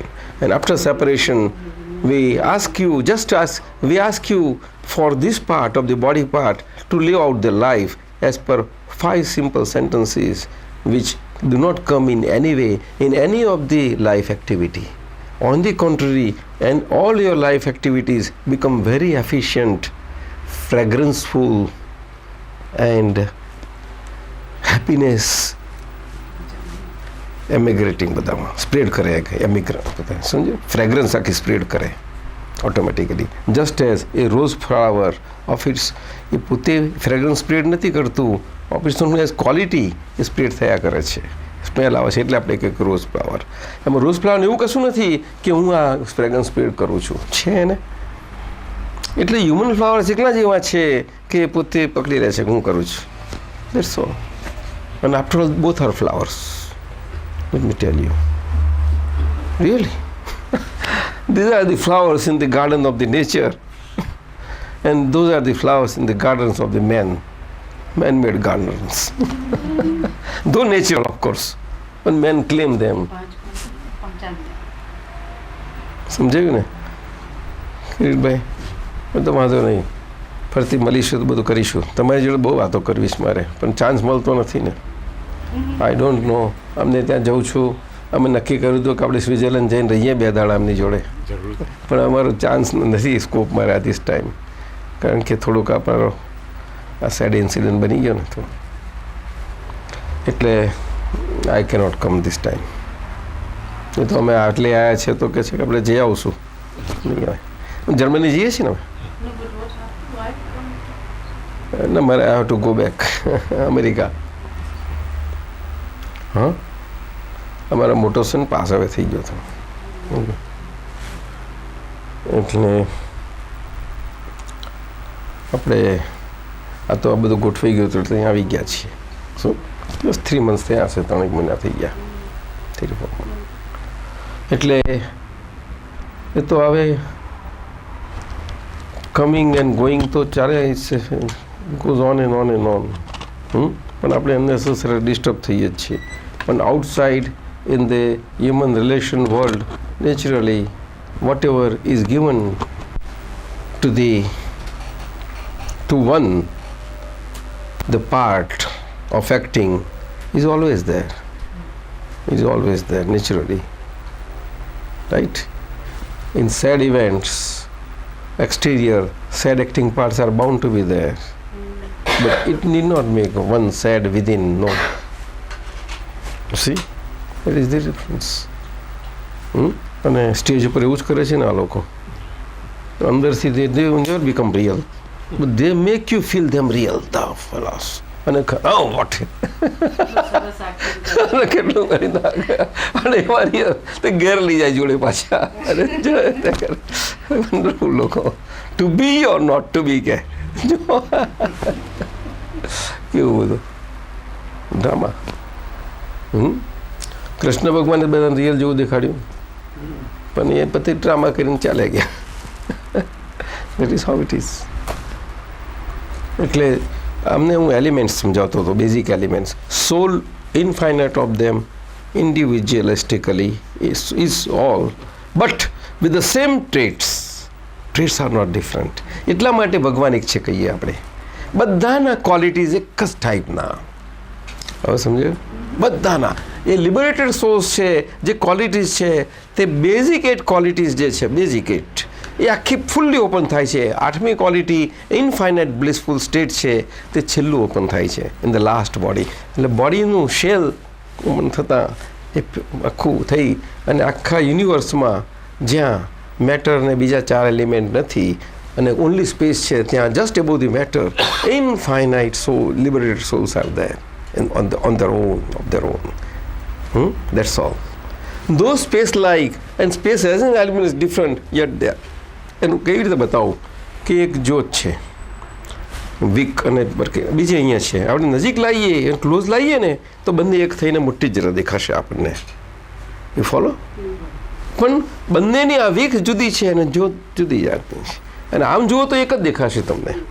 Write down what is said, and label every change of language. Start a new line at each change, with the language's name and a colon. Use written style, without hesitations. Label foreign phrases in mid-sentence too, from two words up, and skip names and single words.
English: And after separation, we ask you for this part of the body part to live out the life as per 5 simple sentences which do not come in any way in any of the life activity. On the contrary, and all your life activities become very efficient, fragranceful, and happiness
Gujarati: એમિગ્રેટિંગ બધામાં સ્પ્રેડ કરે, એમિગ્રન્ટ બધા સમજો, ફ્રેગ્રન્સ આખી સ્પ્રેડ કરે ઓટોમેટિકલી.
English: just as a rose flower of its,
Gujarati: એ પોતે
English: fragrance spread
Gujarati: નથી કરતું,
English: of its as quality
Gujarati: એ સ્પ્રેડ થયા કરે છે, સ્મેલ આવે છે. એટલે આપણે કહીએ
English: rose flower.
Gujarati: એમાં
English: rose flower
Gujarati: એવું કશું નથી કે હું આ
English: fragrance spread
Gujarati: કરું છું, છે ને. એટલે
English: human flower
Gujarati: એકલા જેવા છે કે પોતે પકડી રહે છે કે હું કરું છું.
English: That's all. And after all, both are flowers. Let me tell you. Really. These are the flowers in the garden of the nature. And those are the flowers in the gardens of the man-made gardens. Though natural, of course. But men claim them.
Gujarati: સમજાયું ને કિરીટભાઈ? તો વાંધો નહીં, ફરતી મળીશું તો બધું કરીશું. તમારી જોડે બહુ વાતો કરવીશ મારે, પણ ચાન્સ મળતો નથી ને.
English: I don't know.
Gujarati: અમને ત્યાં જઉં છું, અમે નક્કી કર્યું હતું કે આપણે સ્વિટ્ઝરલેન્ડ જઈને રહીએ 2 દાડા એમની જોડે, પણ અમારો ચાન્સ નથી, સ્કોપ મારે આ
English: this time,
Gujarati: કારણ કે થોડુંક આપણો આ
English: sad incident
Gujarati: બની ગયો ને તો, એટલે
English: I cannot come this time.
Gujarati: એ તો અમે આટલે આવ્યા છે તો કે છે કે આપણે જઈ આવશું. નહીં આવે. જર્મની જઈએ છીએ ને અમે.
English: No, I have to go back.
Gujarati: અમેરિકા. હા, અમારા મોટો સન પાસ હવે થઈ ગયો હતો, એટલે આપણે આ તો આ બધું ગોઠવાઈ ગયું હતું, એટલે અહીંયા આવી ગયા છીએ. શું બસ 3 months થયા હશે, 3 મહિના થઈ ગયા, 3-4 months. એટલે એ તો હવે
English: coming and going
Gujarati: તો ચાલે,
English: goes on and on and on.
Gujarati: પણ આપણે અનનેસેસરી ડિસ્ટર્બ થઈએ જ છીએ.
English: પણ outside in the human relation world, naturally whatever is given to one, the part of acting is always there, naturally, right? In sad events, exterior sad acting parts are bound to be there, but it need not make one sad within. No. See, that is the difference.
Gujarati: અને સ્ટેજ ઉપર એવું જ કરે છે ને આ લોકો, અંદરથી
English: they never become real, but they make you feel them real, the fellas.
Gujarati: અને વોટ કેટલું કરી નાખે, અને એવા રિયલ તે ઘેર લઈ જાય જોડે પાછા. અને વન્ડરફુલ લોકો,
English: to be or not to be
Gujarati: કે કેવું બધું ડ્રામા. કૃષ્ણ ભગવાને બધાને રિયલ જેવું દેખાડ્યું પણ એ પછી ડ્રામા કરીને ચાલે ગયા.
English: That is how it is.
Gujarati: એટલે અમને હું એલિમેન્ટ્સ સમજાવતો હતો,
English: basic elements. soul infinite of them individualistically is all, but with the same traits. Traits are not different.
Gujarati: એટલા માટે ભગવાન એક છે કહીએ આપણે. બધાના ક્વોલિટીઝ એક જ ટાઈપના. હવે સમજ્યું? બધાના એ
English: liberated souls
Gujarati: છે, જે ક્વોલિટીઝ છે તે
English: basic 8 qualities
Gujarati: જે છે, બેઝિક 8 એ આખી
English: fully open
Gujarati: થાય છે. 8મી ક્વોલિટી
English: infinite blissful state
Gujarati: છે, તે છેલ્લું ઓપન થાય છે
English: in the last body.
Gujarati: એટલે બોડીનું શેલ ઓપન થતાં એ આખું થઈ અને આખા યુનિવર્સમાં જ્યાં મેટર ને બીજા 4 એલિમેન્ટ નથી અને
English: only space
Gujarati: છે, ત્યાં
English: just above the matter infinite soul, liberated souls are there on their own, of their own. That's all. Though space like and space as an element is different, yet they are.
Gujarati: એનું કેવી રીતે બતાવું કે એક જ્યોત છે વીક અને બીજી અહીંયા છે, આપણે નજીક લાવીએ ક્લોઝ લાવીએ ને તો બંને એક થઈને મોટી જરા દેખાશે આપણને.
English: You follow?
Gujarati: પણ બંનેની આ વીક જુદી છે અને જ્યોત જુદી જાતની છે, અને આમ જુઓ તો એક જ દેખાશે તમને.